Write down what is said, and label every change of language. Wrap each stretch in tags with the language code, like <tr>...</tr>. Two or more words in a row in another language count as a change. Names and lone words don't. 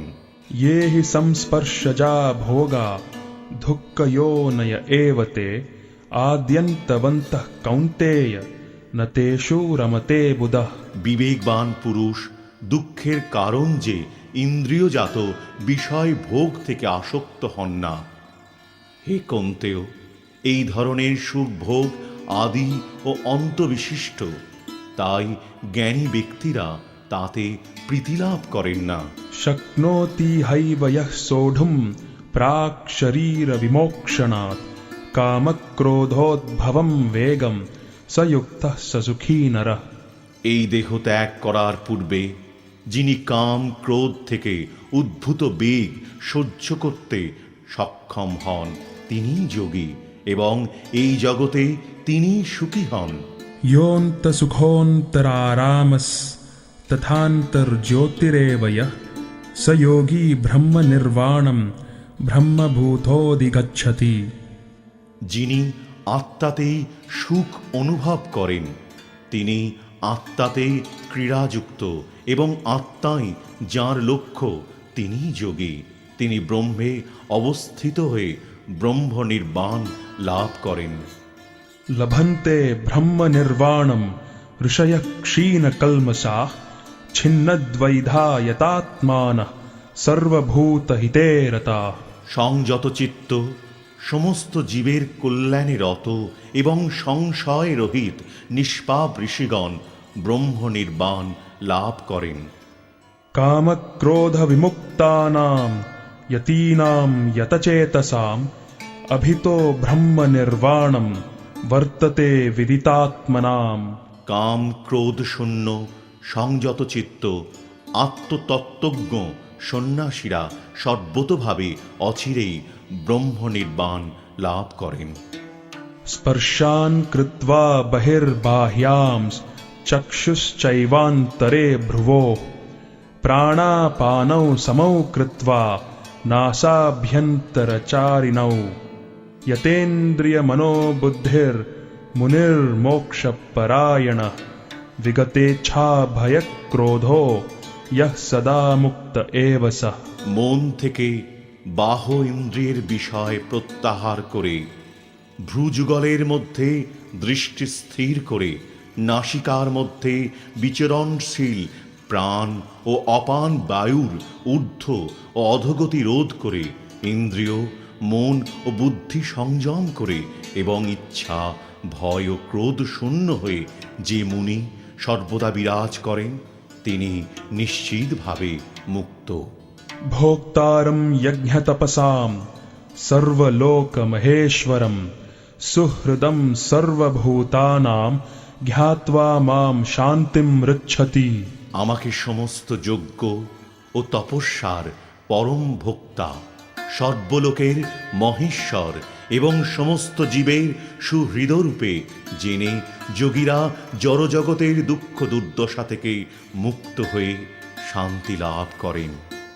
<sa>ये हि संस्पर्शजा भोगा दुःखयोनय एव ते आद्यन्तवन्तः कौन्तेय न तेषु रमते बुधः।</sa> <bn>বিবেকবান পুরুষ দুঃখের কারণ যে ইন্দ্রিয়জাত বিষয় ভোগ থেকে আসক্ত হন না। হে কন্তেয়, এই ধরনের সুখ ভোগ আদি ও অন্ত বিশিষ্ট, তাই জ্ঞানী ব্যক্তিরা তাতে প্রীতিলাভ করেন না।</bn> <sa>शक्नोति हैव यः सोढुं प्राक् शरीर विमोक्षणात् कामक्रोधोद्भवं वेगं स युक्तः स सुखी नरः।</sa> <bn>এই দেহ ত্যাগ করার পূর্বে যিনি কাম ক্রোধ থেকে উদ্ভূত বেগ সহ্য করতে সক্ষম হন তিনিই যোগী এবং এই জগতে তিনিই সুখী হন।</bn> <sa>योऽन्तसुखोऽन्तरारामस्तथान्तर्ज्योतिरेव यः स योगी ब्रह्मनिर्वाणं ब्रह्मभूतोऽधिगच्छति।</sa> <bn>যিনি আত্মাতেই সুখ অনুভব করেন তিনি আত্মাতে ক্রীড়াযুক্ত এবং আত্মাই যার লক্ষ্য তিনিই যোগী। তিনি ব্রহ্মে অবস্থিত হয়ে ব্রহ্ম নির্বাণ লাভ করেন।</bn> <sa>लभन्ते ब्रह्मनिर्वाणं ऋषयः क्षीणकल्मषाः छिन्नद्वैधा यतात्मानः सर्वभूतहिते रताः।</sa> <bn>সংযত চিত্ত সমস্ত জীবের কল্যাণে রত এবং সংশয় রহিত নিষ্পাপ ঋষিগণ ব্রহ্ম নির্বাণ লাভ করেন।</bn> <sa>कामक्रोधविमुक्तानां यतीनां यतचेतसाम् अभितो ब्रह्मनिर्वाणं वर्तते विदितात्मनाम्।</sa> <bn>কাম ক্রোধ শূন্য সংযত চিত্ত আত্মতত্ত্বজ্ঞ সন্ন্যাসীরা সর্বতোভাবে অচিরেই ব্রহ্ম নির্বাণ লাভ করেন।</bn> <sa>स्पर्शान् कृत्वा बहिर्बाह्यां चक्षुश्चैवान्तरे भ्रुवोः प्राणापानौ समौ कृत्वा नासाभ्यन्तरचारिणौ यतेन्द्रियमनोबुद्धिर्मुनिर्मोक्षपरायणः विगतेच्छाभयक्रोधो यः सदा मुक्त एव सः।</sa> <bn>মন থেকে বাহ ইন্দ্রিয়ের বিষয় প্রত্যাহার করে ভ্রুযুগলের মধ্যে দৃষ্টি স্থির করে নাসিকার মধ্যে বিচরণশীল প্রাণ ও অপান বায়ুর ঊর্ধ্ব ও অধোগতি রোধ করে ইন্দ্রিয় মন ও বুদ্ধি সংযম করে এবং ইচ্ছা ভয় ও ক্রোধ শূন্য হয়ে যে মুনি সর্বদা বিরাজ করেন তিনি নিশ্চিতভাবে মুক্ত।</bn> <sa>भोक्तारं यज्ञतपसां सर्वलोकमहेश्वरं सुहृदं सर्वभूतानां ज्ञात्वा मां शान्तिं ऋच्छति।</sa> <bn>আমাকে সমস্ত যজ্ঞ ও তপস্যার পরম ভোক্তা সর্বলোকের মহেশ্বর এবং সমস্ত জীবের সুহৃদরূপে জেনে যোগীরা জড়জগতের দুঃখ দুর্দশা থেকে মুক্ত হয়ে শান্তি লাভ করেন।</bn>